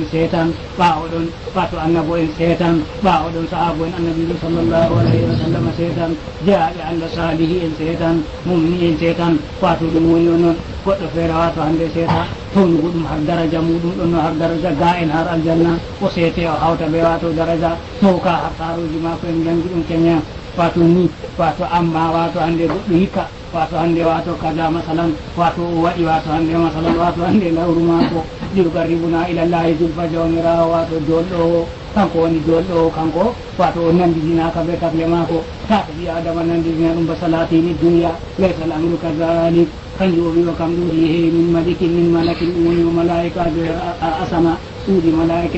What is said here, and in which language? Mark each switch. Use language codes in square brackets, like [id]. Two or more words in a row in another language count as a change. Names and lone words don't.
[ff] seetan ɓaawo ɗon wato annabo en seetan ɓaawo ɗon sahabo en annabijo [ar] صلى الله عليه وسلم [ff] seetan jeyaɓe allah salihi en seetan mumini en seetan wato ɗum woni o noon goɗɗo feere wato hande seeta townugo ɗum har daraja muɗum ɗon no har daraja ga en har aljanna o seete o hawta ɓe wato daraja towka har saruji mako en jangi ɗum keña wato ni wato amma wato hande goɗɗo hikka wato hande wato kaza masalan wato o waɗi wato hande masalan wato hande lawru mako [ar] يقربونا إلى الله زلفى [ff] jawmirawo wato jolɗo kanko woni jolɗo kanko wato o nandidinaka ɓe tagle mako tata ɓi adama nandidina ɗum ba salatini duniya [ar] ليس الأمر كذلك [ff] kanjum o wiwa kam ɗuuɗi heewi [ar] من ملك من ملك [ff] ɗum woni o malaikajo ar asama ɗuuɗi malaika